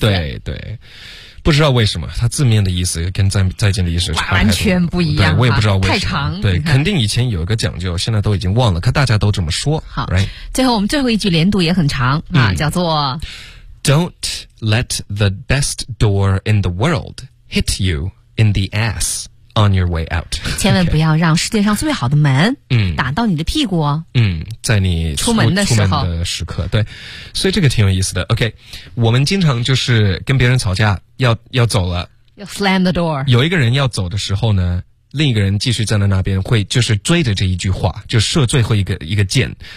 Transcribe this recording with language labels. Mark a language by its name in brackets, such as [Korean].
[Chinese] 对对，不知道为什么，它字面的意思跟再见的意思差完全不一样。对，我也不知道为什么。太长。对，肯定以前有一个讲究，现在都已经忘了，可大家都这么说。好， [English] right? [Chinese] 最后我们最后一句连读也很长啊，叫做 [English] Don't let the best door in the world hit you in the ass on your way out. [Chinese] 千万不要让世界上最好的门打到你的屁股。在你出门的时刻。对。所以这个挺有意思的。 OK, 我们经常就是跟别人吵架要走了。要 [English] slam the door. [Chinese] 有一个人要走的时候呢，另一个人继续站在那边会就是追着这一句话，就射最后一个箭。